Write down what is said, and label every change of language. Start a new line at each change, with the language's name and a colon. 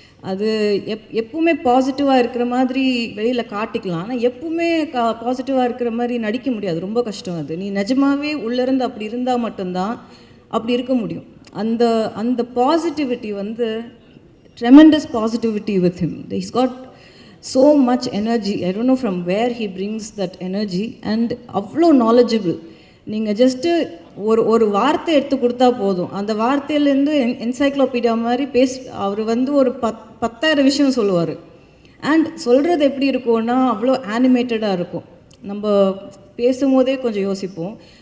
Tamil: அது எப்பவுமே பாசிட்டிவாக இருக்கிற மாதிரி வெளியில் காட்டிக்கலாம், ஆனால் எப்பவுமே பாசிட்டிவாக இருக்கிற மாதிரி நடிக்க முடியாது. ரொம்ப கஷ்டம். அது நீ நிஜமாகவே உள்ளேருந்து அப்படி இருந்தால் மட்டும்தான் அப்படி இருக்க முடியும். அந்த பாசிட்டிவிட்டி வந்து
English: Tremendous positivity with him. He's got so much energy. I don't know from where he brings that energy. And
Tamil: அவ்வளோ
English: knowledgeable.
Tamil: நீங்கள் ஜஸ்ட்டு ஒரு வார்த்தை எடுத்து கொடுத்தா போதும், அந்த வார்த்தையிலேருந்து என்சைக்ளோபீடியா மாதிரி அவர் வந்து ஒரு 10,000 விஷயம் சொல்லுவார். அண்ட் சொல்கிறது எப்படி இருக்கும்னா அவ்வளோ ஆனிமேட்டடாக இருக்கும். நம்ம பேசும்போதே கொஞ்சம் யோசிப்போம்.